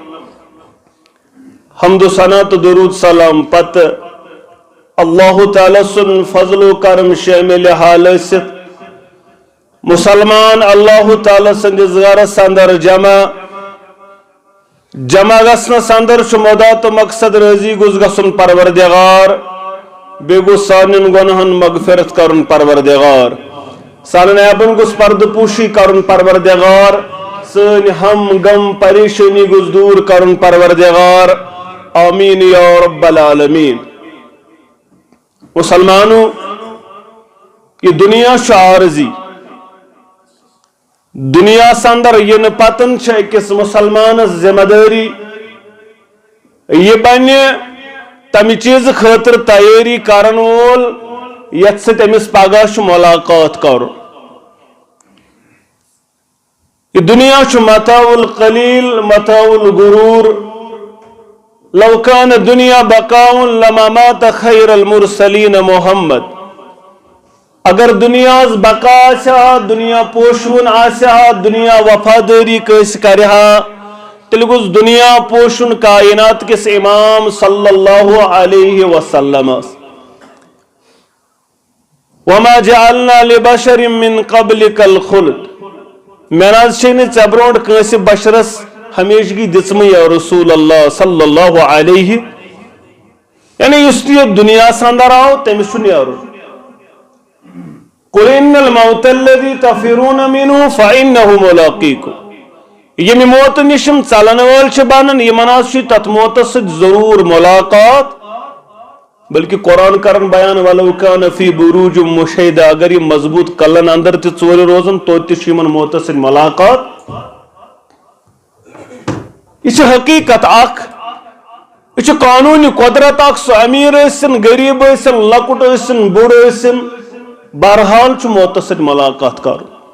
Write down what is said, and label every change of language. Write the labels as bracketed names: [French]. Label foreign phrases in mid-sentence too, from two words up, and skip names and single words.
[Kashmiri] حمد و ثنا تو درود سلام پت اللہ تعالی سن فضل و کرم شامل حال ست مسلمان اللہ تعالی سندس گھرس اندر جمع گژھنس اندر مدا تو مقصد رضی گوٚژھ گژھُن پروردگار بیٚیہِ گوٚژھ سانٮ۪ن گۄنہن مغفرت کرُن پروردگار سانٮ۪ن عیبن گوٚژھ پردٕ پوشی کرُن پروردگار سٲنۍ ہم غم پریشانی گوٚژھ دوٗر کرُن پروردگار [Arabic] آمین یا رب العالمین [Kashmiri] مسلمانوں یہ دنیا چھُ عارضی دنیا اندر ین پتن أکس مسلمانس ذمہ داری یہ بنہ تمہ چیز خاطر تیاری کرن وول یت سۭتۍ أمس پگاہ چھُ ملاقات کرُن یہ دنیا چھُ [Arabic] متاع القلیل متاع الغرور لو كان دنیا بقاء لما مات خیر المرسلین محمد. [Kashmiri] اگر دنیا بقا آسا دنیا پوشون آسا دنیا وفاداری کس کرہا تیل گوس دنیا پوشن کائنات کس امام [Arabic] صلی اللہ علیہ وسلم. وما جعلنا لبشر من قبلك الخلد. [Kashmiri] میں ناز چھن ژے برونٹ کٲنٛسہِ بشرس ہمیشگی دِژمٕژ [Arabic] یا رسول اللہ صلی اللہ علیہ [Kashmiri] یعنی یُس تہِ یہِ دُنیاہس اندر آو تٔمِس چھُ نیرُن. [Arabic] قل ان الموت الذي تفرون منه فانه ملاقيكم. [Kashmiri] ییٚمہِ موتہٕ نِش یِم ژلن وٲلۍ چھِ بنان یِمن حظ چھُ تتھ موتس سۭتۍ ضروٗر ملاقات. بلکہ قرآن کرن بیان [Arabic] ولو کان فی بروج مشیدہ [Kashmiri] اگر یہ مضبوط کلن اندر تہِ ژورِ روزن توتہِ چھُ یِمن موتس سۭتۍ ملاقات. یہ چھِ حقیقت اکھ یہ چھُ قانوٗنی قدرت اکھ سُہ امیر ٲسِن غریب ٲسِن لۄکُٹ ٲسِن بوٚڑ ٲسِن بہرحال چھُ موتس سۭتۍ ملاقات کرُن.